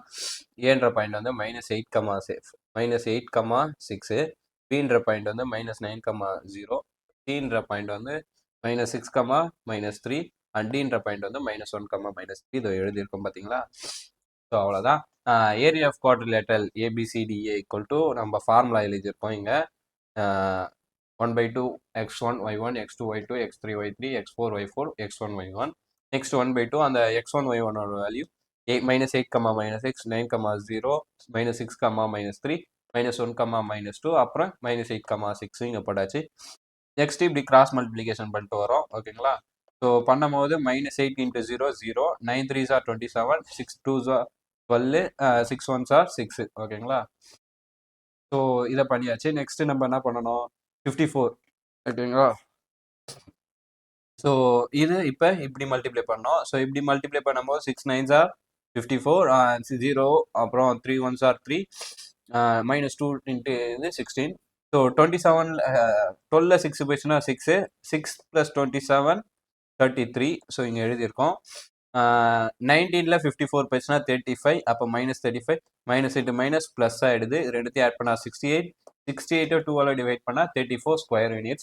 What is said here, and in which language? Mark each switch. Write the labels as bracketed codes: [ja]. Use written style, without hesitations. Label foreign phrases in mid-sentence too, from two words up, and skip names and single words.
[ta] ஏன்ற பாயிண்ட் வந்து -8,6, பின்ற பாயிண்ட் வந்து -9,0, சின்ற பாயிண்ட் வந்து -6, -3 அண்ட் டின்ற பாயிண்ட் வந்து -1, -3. இதை எழுதியிருக்கோம் பார்த்தீங்களா. ஸோ அவ்வளோதான். [en] area of quadrilateral ABCDA equal to [ta] நம்ம ஃபார்முலா எழுதியிருக்கோம் இங்கே. 1/2 x1 y1 x2 y2 x3 y3 x4 y4 x1 y1. நெக்ஸ்ட் 1/2 அந்த x1 y1 வேல்யூ -8, -6, -9, 0, -6, -3, -1, -2 அப்புறம் -8, 6 இங்கே போட்டாச்சு. நெக்ஸ்ட் இப்படி [en] cross multiplication [ta] பண்ணிட்டு வரோம் ஓகேங்களா. ஸோ பண்ணும்போது -8 × 0 0, 9 [en] 3s are [ta] 27, 6 [en] 2s are [ta] 12, 6 [en] 1s are [ta] 6 ஓகேங்களா. ஸோ இதை பண்ணியாச்சு. நெக்ஸ்ட் நம்ம என்ன பண்ணணும், 54 ஓகேங்களா. ஸோ இது இப்போ இப்படி மல்டிப்ளை பண்ணோம். ஸோ இப்படி மல்டிப்ளை பண்ணும்போது 6 [en] 9s are [ta] 54, 0 அப்புறம் 3 [en] 1s are [ta] 3, -2 into இது 16. ஸோ 27 12ல 6 போயிடுச்சுன்னா 6 6 + 27 33. ஸோ இங்கே எழுதியிருக்கோம். 19ல 54 போயிடுச்சுன்னா 35, அப்போ -35 -× ப்ளஸ் ஆகிடுது. ரெண்டுத்தையும் ஆட் பண்ணால் 68, 68 2ஆல் டிவைட் பண்ணால் 34 [en] square units.